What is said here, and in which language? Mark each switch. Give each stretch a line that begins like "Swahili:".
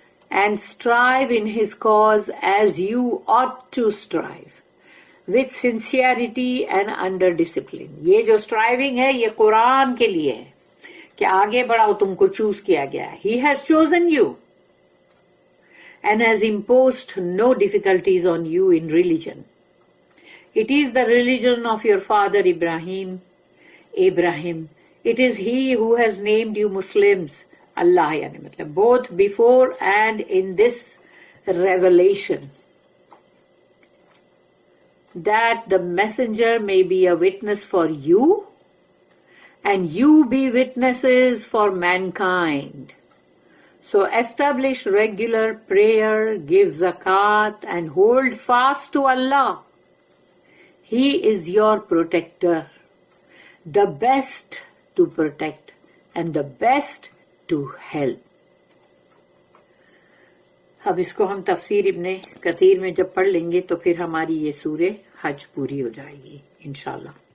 English: And strive in his cause as you ought to strive, with sincerity and under discipline.
Urdu: یہ جو striving ہے یہ قرآن کے لیے ہے کہ آگے بڑھاؤ، تم کو چوز کیا گیا ہے.
English: He has chosen you and has imposed no difficulties on you in religion. It is the religion of your father Ibrahim. It is he who has named you Muslims. Allah
Urdu: yani matlab
English: both before and in this revelation, that the messenger may be a witness for you and you be witnesses for mankind. So establish regular prayer, give zakat, and hold fast to Allah. He is your protector, the best to protect and the best to help.
Urdu: اب اس کو ہم تفسیر ابن کثیر میں جب پڑھ لیں گے تو پھر ہماری یہ سورہ حج پوری ہو جائے گی انشاءاللہ.